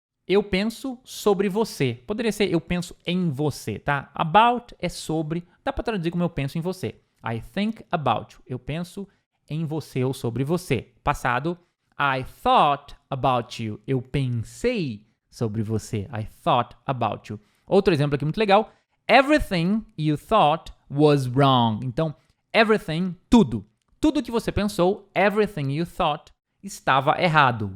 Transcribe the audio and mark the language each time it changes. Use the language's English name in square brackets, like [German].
[Portuguese] Eu penso sobre você. Poderia ser eu penso em você, tá? About é sobre. Dá pra traduzir como eu penso em você. [English] I think about you. [Portuguese] Eu penso em você ou sobre você. Passado, [English] I thought about you. [Portuguese] Eu pensei sobre você. [English] I thought about you. [Portuguese] Outro exemplo aqui muito legal. [English] Everything you thought was wrong. [Portuguese] Então, everything, tudo. Tudo que você pensou, [English] everything you thought, [Portuguese] estava errado.